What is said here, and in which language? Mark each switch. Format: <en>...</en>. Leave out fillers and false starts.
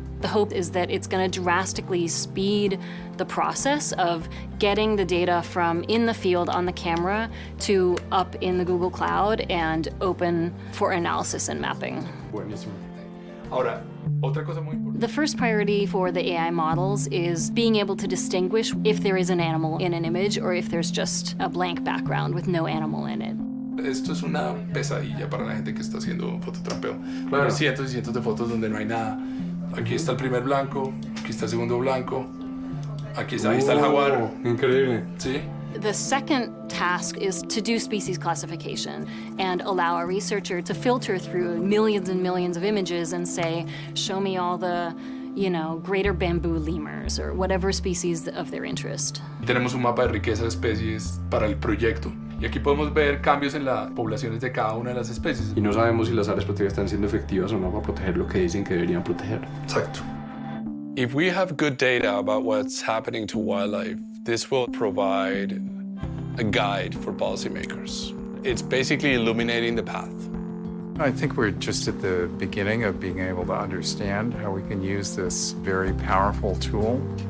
<en>The hope is that it's going to drastically speed the process of getting the data from in the field on the camera to up in the Google Cloud and open for analysis and mapping. The first priority for the AI models is being able to distinguish if there is an animal in an image or if there's just a blank background with no animal in it.</en> <es>Esto es una pesadilla para la gente que está haciendo fototrapeo. Claro. Hay cientos y cientos de fotos donde no hay nada. Aquí está el primer blanco, aquí está el segundo blanco, aquí está, ahí está el jaguar. Increíble. ¿Sí?</es> <en>The second task is to do species classification and allow a researcher to filter through millions and millions of images and say, show me all the, greater bamboo lemurs or whatever species of their interest.</en> <es>Tenemos un mapa de riqueza de especies para el proyecto. Y aquí podemos ver cambios en las poblaciones de cada una de las especies. Y no sabemos si las áreas protegidas están siendo efectivas o no para proteger lo que dicen que deberían proteger. Exacto.</es> <en>If we have good data about what's happening to wildlife, this will provide a guide for policymakers. It's basically illuminating the path. I think we're just at the beginning of being able to understand how we can use this very powerful tool.</en>